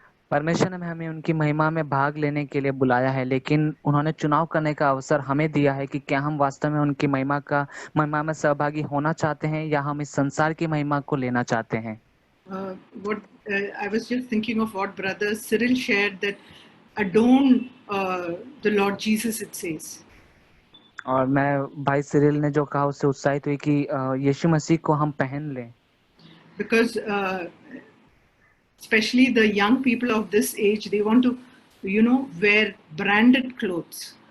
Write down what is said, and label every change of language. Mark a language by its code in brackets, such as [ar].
[hi] परमेश्वर ने हमें उनकी महिमा में भाग लेने के लिए बुलाया है, लेकिन उन्होंने चुनाव करने का अवसर हमें दिया है कि क्या हम वास्तव में उनकी महिमा में सहभागी होना चाहते हैं या हम इस संसार की महिमा को लेना चाहते हैं। [en] I was just thinking of what Brother Cyril shared, that adorn the Lord Jesus, it says. [hi] और मैं भाई सिरिल ने जो कहा उससे उत्साहित हुई कि यीशु मसीह को हम पहन लें, [en] because especially the young people of this age, they want to wear branded clothes.